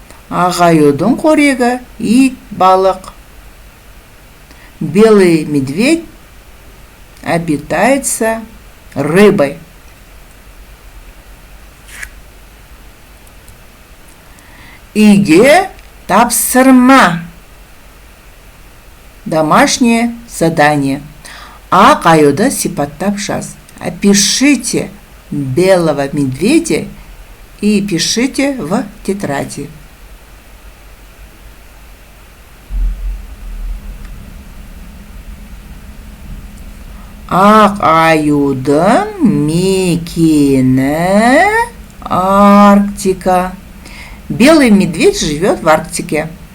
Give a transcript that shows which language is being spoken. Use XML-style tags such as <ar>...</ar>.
<kk>Ақ аюдың қорегі ит балық.</kk> <ru>Белый медведь обитается рыбой.</ru> <kk>Үйге тапсырма.</kk> <ru>Домашнее задание.</ru> <kk>Ақ аюды сипаттап жаз.</kk> <ru>Опишите белого медведя и пишите в тетради.</ru> <kk>Ақ аюдың мекені Арктика.</kk> <ru>Белый медведь живет в Арктике.</ru>